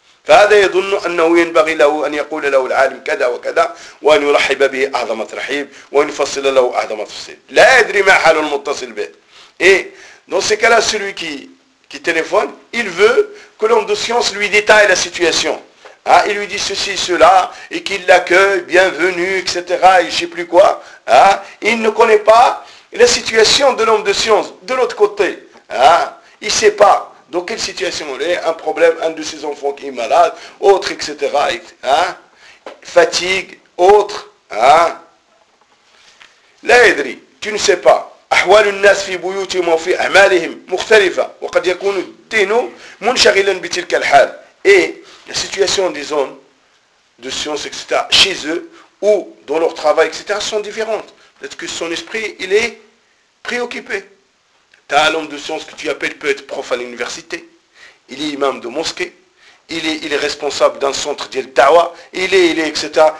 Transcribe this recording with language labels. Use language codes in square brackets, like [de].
[ar] فهذا يظن أنه ينبغي له أن يقول له العالم كذا وكذا وأن يرحب به أعظم ترحيب وأن يفصل له أعظم تفصيل. لا يدري ما حال المتصل به. [fr] Et dans ces cas-là, celui qui téléphone, il veut que l'homme de science lui détaille la situation. Hein? Il lui dit ceci, cela, et qu'il l'accueille, bienvenue, etc. Et je ne sais plus quoi. Hein? Il ne connaît pas la situation de l'homme de science de l'autre côté. Hein? Il ne sait pas. Donc, quelle situation elle est? Un problème, un de ses enfants qui est malade, autre, etc. Hein? Fatigue, autre. Hein? [ar] La Edri, [fr] tu ne sais pas. [ar] أحوال الناس في بيوتهم وفي أعمالهم مختلفة وقد يكون الدين منشغلا بتلك الحال. [fr] Et la situation des hommes de science, etc., chez eux, ou dans leur travail, etc., sont différentes. Peut-être que son esprit, il est préoccupé. T'as un homme de science que tu appelles peut être prof à l'université, il est imam de mosquée, il est responsable d'un centre de dawa, il est, etc.